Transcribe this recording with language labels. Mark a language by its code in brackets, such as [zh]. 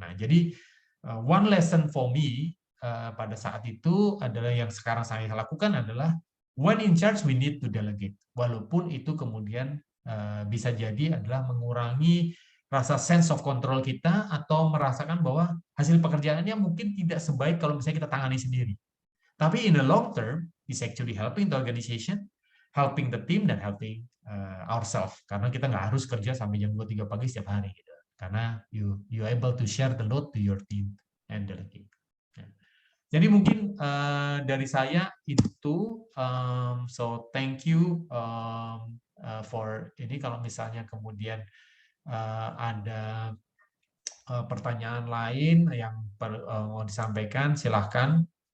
[id] Nah, jadi [en] one lesson for me [id] pada saat itu adalah yang sekarang saya lakukan adalah [en] when in charge we need to delegate. [id] Walaupun itu kemudian bisa jadi adalah mengurangi rasa [en] sense of control [id] kita atau merasakan bahwa hasil pekerjaannya mungkin tidak sebaik kalau misalnya kita tangani sendiri. Tapi [en] in the long term, is actually helping the organization, helping the team, [id] dan [en] helping ourselves. [id] Karena kita nggak harus kerja sampai jam 2-3 pagi setiap hari. Gitu. Karena [en] you able to share the load to your team and delegate. [id] Jadi mungkin dari saya itu, [en] so thank you for [id] ini. Kalau misalnya kemudian ada pertanyaan lain yang mau disampaikan, silahkan.